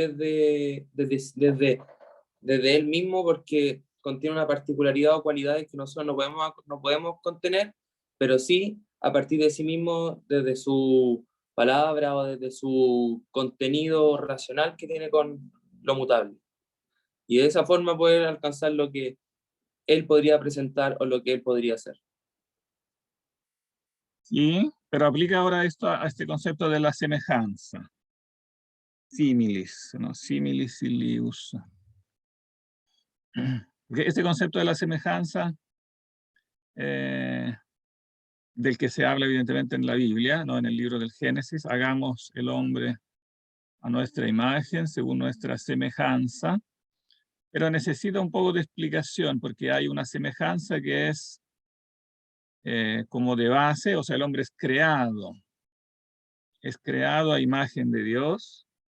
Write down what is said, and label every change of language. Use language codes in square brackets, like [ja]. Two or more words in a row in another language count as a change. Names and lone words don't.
[es] desde Él mismo, porque contiene una particularidad o cualidades que nosotros no podemos contener, pero sí a partir de sí mismo, desde su palabra o desde su contenido racional que tiene con lo mutable. Y de esa forma poder alcanzar lo que Él podría presentar o lo que Él podría hacer. Sí, pero aplica ahora esto a este concepto de la semejanza. [la] Similis, ¿no? Similis silius. [es] Porque este concepto de la semejanza, del que se habla evidentemente en la Biblia, ¿no? En el libro del Génesis, hagamos el hombre a nuestra imagen, según nuestra semejanza, pero necesita un poco de explicación, porque hay una semejanza que es como de base, o sea, el hombre es creado a imagen de Dios,